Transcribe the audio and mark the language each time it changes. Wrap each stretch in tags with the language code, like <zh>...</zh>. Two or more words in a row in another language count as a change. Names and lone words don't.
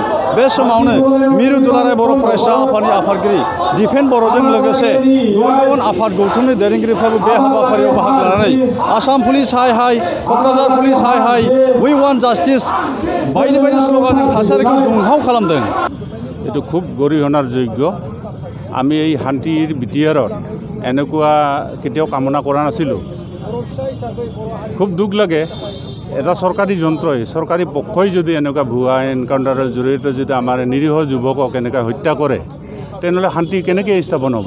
<brx>बे समावनो मिरु दुलाराय बर' फरायसा आफादनि आफादगिरि दिपेन बर'जों लोगोसे गुबुन आफाद गौथुमनि दैदेनगिरिफ्राबो बे हाबाफारियाव बाहागो लानानै आसाम पुलिस हाय हाय, क'क्राझार पुलिस हाय हाय,</brx> <en>we want justice</en> <brx>बायदि बायदि स्ल'गानजों थासारिखौ दुंहाव खालामदों।</brx> <as>এইটো খুব গৰিহণাৰ যোগ্য। আমি এই শান্তিৰ বিটিয়াৰত এনেকুৱা কেতিয়াও কামনা কৰা নাছিলোঁ। খুব দুখ লাগে, এটা চৰকাৰী যন্ত্ৰই, চৰকাৰী পক্ষই যদি এনেকুৱা ভুৱা এনকাউণ্টাৰৰ জৰিয়তে যদি আমাৰ নিৰীহ যুৱকক এনেকৈ হত্যা কৰে, তেনেহ'লে শান্তি কেনেকৈ স্থাপন হ'ব?</as>